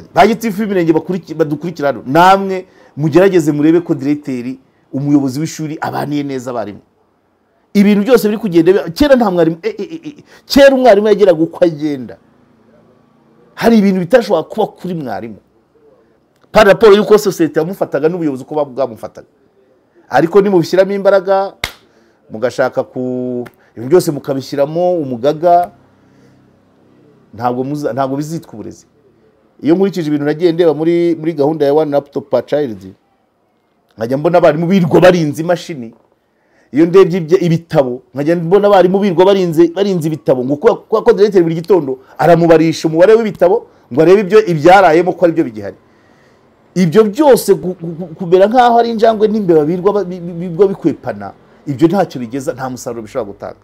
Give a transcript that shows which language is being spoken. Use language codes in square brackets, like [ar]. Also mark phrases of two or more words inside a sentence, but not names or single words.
[rw] Bagitifu imirenge badukurikira hano, namwe mugerageze murebe ko directeur umuyobozi w'ishuri abaniye neza abarimu. Ibintu byose biri kugenda, kera nta mwarimu kera umwarimu yageraga uko agenda. Hari ibintu bitashobora kuba kuri mwarimu [fr] par rapport [rw] yuko societe yamufataga n'ubuyobozi uko bwamufataga. Ariko ni mubishyiramo imbaraga, mugashaka ibintu byose mukabishyiramo umugaga, ntabwo bizitwa uburezi. Iyo nkurikije ibintu nagiye ndeba muri gahunda ya [en] one laptop per child, [rw] nkajya mbona abarimu birwa barinze imashini. Iyo ndebye ibitabo nkajya mbona abarimu birwa barinze ibitabo, ngo kuko directeur buri gitondo aramubarisha umubare w'ibitabo ngo arebe ibyarayemo ko ari byo bigihari. Ibyo byose kumera nkaho ari injangwe n'imbeba birwa bikwepana, ibyo ntacyo bigeza, nta musaruro bishobora gutanga.